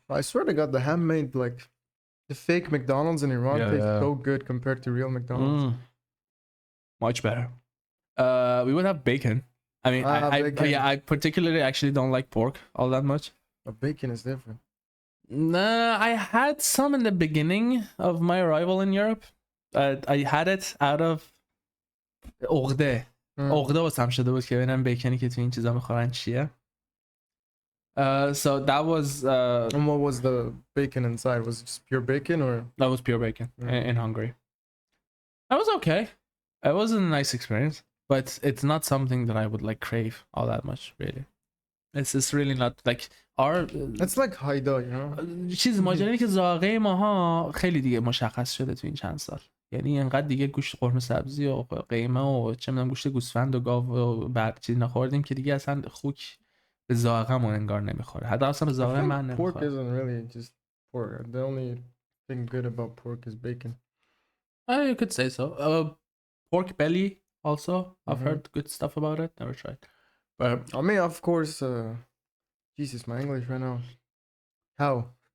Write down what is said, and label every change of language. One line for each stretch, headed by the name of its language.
English: I swear to God, the handmade, like, the fake McDonald's in Iran taste so good compared to real McDonald's. Much better. We would have bacon. I mean, I particularly actually don't like pork all that much. But bacon is different. Nah, I had some in the beginning of my arrival in Europe. I had it out of
Persian: عقده واسم شده بود که ببینم بیکنی که تو این چیزا میخورن چیه.
English: So that was and what was the bacon inside? Was it just pure bacon or? That was pure bacon in Hungary. That was okay. It was a nice experience, but it's not something that I would like crave all that much, really. It's just really not like our. It's like haida, you know.
Persian: چیز ماجرایی که ذائقه ماها خیلی دیگه مشخص شده تو این چند سال. یعنی اینقدر دیگه گوشت قرمه سبزی و قیمه و چه میدونم گوشت گوسفند و گاو و بعد چیز نخوردیم که دیگه اصلا خوک به ذائقه‌مون انگار نمیخوره. حتی اصلا به ذائقه من نمیخوره.
English: Pork isn't really just pork. The only thing good about pork is bacon. You could say so. Pork belly also. I've heard good stuff about it. Never tried. But I mean, of course, Jesus, my English right now. How?